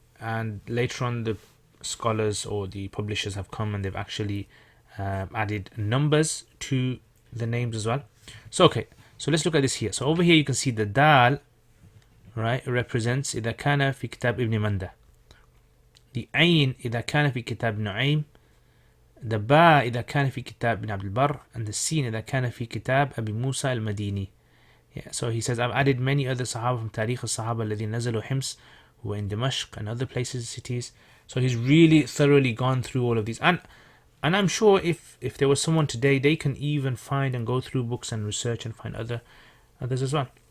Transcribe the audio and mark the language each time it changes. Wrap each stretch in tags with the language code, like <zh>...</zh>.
<en>And later on, the scholars or the publishers have come and they've actually added numbers to the names as well. So, okay, so let's look at this here. So over here, you can see the dal, right, represents إذا كان في كتاب ابن مندة.</en> <ar>The عين إذا كان في كتاب نعيم. The ba إذا كان في كتاب ابن عبد البر. And the sin إذا كان في كتاب أبي موسى المديني.</ar> <en>Yeah, so he says, I've added many other Sahaba from تاريخ الصحابة الذين نزلوا حمص, who were in Dimashq and other places, cities. So he's really thoroughly gone through all of these. And I'm sure if there was someone today, they can even find and go through books and research and find others as well.</en>